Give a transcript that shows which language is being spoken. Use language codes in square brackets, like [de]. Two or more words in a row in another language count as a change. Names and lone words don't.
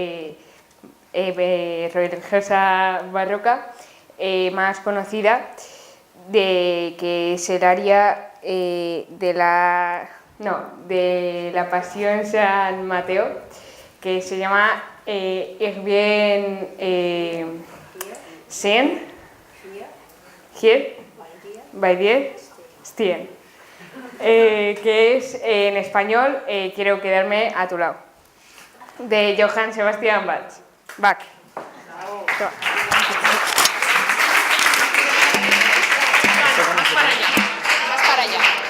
[es] religiosa barroca más conocida, que es el aria de la Pasión San Mateo, que se llama Ich bin sehen, hier, bei dir stehen. Que es en español Quiero quedarme a tu lado, de Johann Sebastian Bach. Más para allá.